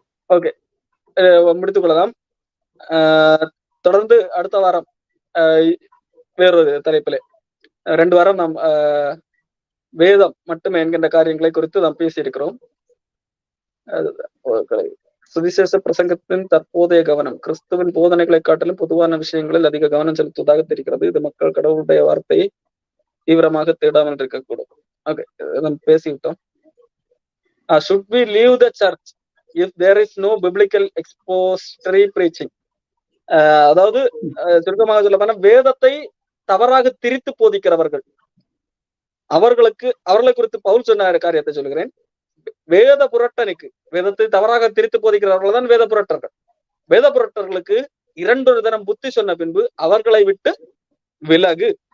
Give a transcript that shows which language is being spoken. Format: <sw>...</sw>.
<ta>Okay, முடித்துக் கொள்ளலாம். தொடர்ந்து அடுத்த வாரம் வேறொரு தலைப்பிலே 2 வாரம் நாம் வேதம் மட்டுமே என்கின்ற காரியங்களை குறித்து நாம் பேசியிருக்கிறோம். சுவிசேஷ பிரசங்கத்தின் தற்போதைய கவனம் கிறிஸ்துவின் போதனைகளை காட்டிலும் பொதுவான விஷயங்களில் அதிக கவனம் செலுத்துவதாக தெரிகிறது. இது மக்கள் கடவுளுடைய வார்த்தையை தீவிரமாக தேடாமல் இருக்கக்கூடும். ஓகே, நம்ம பேசிவிட்டோம்.</ta> <en>should we leave the church if there is no biblical expository preaching?</en> <ta>அதாவது சுருக்கமாக சொல்ல போனா, வேதத்தை தவறாக திரித்து போதிக்கிறவர்கள் அவர்களை குறித்து பவுல் சொன்ன காரியத்தை சொல்லுகிறேன். வேத புரட்டனுக்கு, வேதத்தை தவறாக திரித்து போதிக்கிறவர்கள் தான் வேத புரட்டர்கள். வேத புரட்டர்களுக்கு 2 தினம் புத்தி சொன்ன பின்பு அவர்களை விட்டு விலகு.</ta>